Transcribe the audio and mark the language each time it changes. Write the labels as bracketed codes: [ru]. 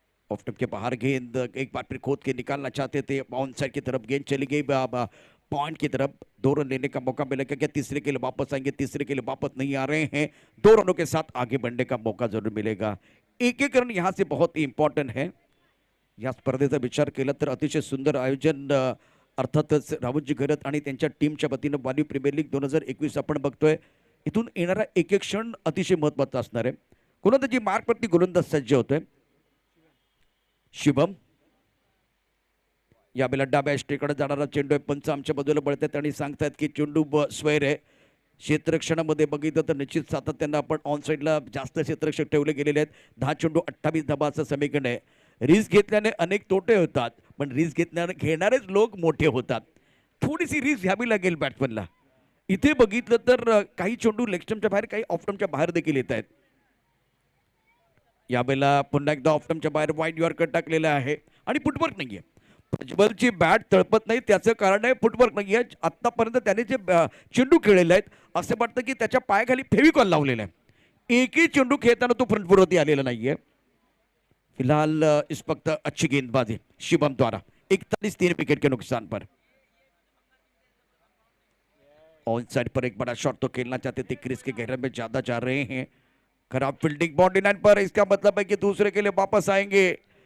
[hi] Off stump के बाहर गेंद एक बार फिर खोद के निकालना चाहते थे, ऑन साइड की तरफ गेंद चली गई। पॉइंट की तरफ 2 रन लेने का मौका मिलेगा क्या? तीसरे के लिए वापस आएंगे? तीसरे के लिए वापस नहीं आ रहे हैं। 2 रनों के साथ आगे बढ़ने का मौका जरूर मिलेगा। एक रन यहां से बहुत ही इंपॉर्टंट है। [mr] या स्पर्धेचा विचार केला तर अतिशय सुंदर आयोजन अर्थातच रावजी घरत आणि त्यांच्या टीमच्या वतीनं वाली प्रीमियर लीग 2021 आपण बघतोय। इथून येणारा एक क्षण अतिशय महत्त्वाचा असणार आहे। गोलंदाजी मार्कवरती गोलंदाज सज्ज होतोय। शुभम यावेळेला डाव्या स्ट्रेकडे जाणारा चेंडू पंच आमच्या बाजूला बळतात आणि सांगतात की चेंडू स्क्वेअर आहे। क्षेत्ररक्षणामध्ये बघितलं तर निश्चित सातत्यानं आपण ऑन साईडला जास्त क्षेत्ररक्षक ठेवले गेलेले आहेत. 10 चेंडू 28 धाबाचं समीकरण आहे. रिस्क घेतल्याने अनेक तोटे होतात, पण रिस्क घेणारेच लोक मोठे होतात. थोडीशी रिस्क घ्यावी लागेल बॅट्समनला. इथे बघितलं तर काही चेंडू लेगस्टम्पच्या बाहेर, काही ऑफस्टम्पच्या बाहेर देखील येत आहेत. यावेळेला पुन्हा एकदा ऑफस्टम्पच्या बाहेर वाईड यॉर्कर टाकलेला आहे आणि फुटवर्क नाहीये. प्रज्वलची बॅट तळपत नाही, त्याचं कारण आहे फुटवर्क नाहीये. आतापर्यंत त्याने जे चेंडू खेळलेले आहेत असं वाटतं की त्याच्या पायाखाली फेविकॉल लावलेला आहे. एकही चेंडू खेळताना तो फ्रंटवरती आलेला नाहीये. [hi] फिलहाल इस वक्त अच्छी गेंदबाजी शिवम द्वारा 41 3 विकेट के नुकसान पर. ऑन साइड पर एक बड़ा शॉट तो खेलना चाहते थे, क्रीज के गहरे में ज्यादा जा रहे हैं. खराब फील्डिंग बाउंड्री लाइन पर, इसका मतलब है कि दूसरे के लिए वापस आएंगे.